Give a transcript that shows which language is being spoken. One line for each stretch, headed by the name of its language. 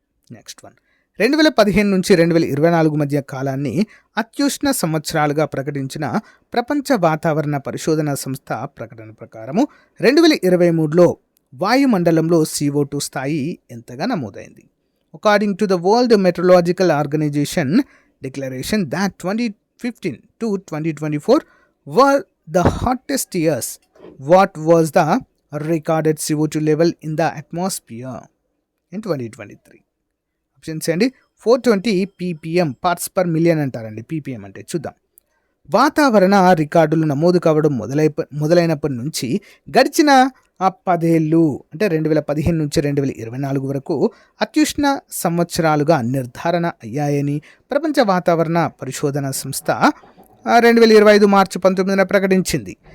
Telugu: Next one, 2015 నుంచి 2024 మధ్య కాలాన్ని అత్యుష్ణ సంవత్సరాలుగా ప్రకటించిన ప్రపంచ వాతావరణ పరిశోధన సంస్థ ప్రకటన ప్రకారము 2023లో వాయుమండలంలో CO2 స్థాయి ఎంతగా నమోదైంది?
English: According to the World Meteorological Organization, declaration that 2015 to 2024 were the hottest years. What was the recorded CO2 level in the atmosphere in 2023?
Telugu: Options అండి. 420 ppm పార్ట్స్ పర్ మిలియన్ అంటారండి. ppm అంటే చూద్దాం. వాతావరణ రికార్డులు నమోదు కావడం మొదలైనప్పటి నుంచి గడిచిన 10 ఏళ్ళు అంటే 2015 నుంచి 2024 వరకు అత్యుష్ణ సంవత్సరాలుగా నిర్ధారణ అయ్యాయని ప్రపంచ వాతావరణ పరిశోధన సంస్థ 2025 మార్చి 19న ప్రకటించింది.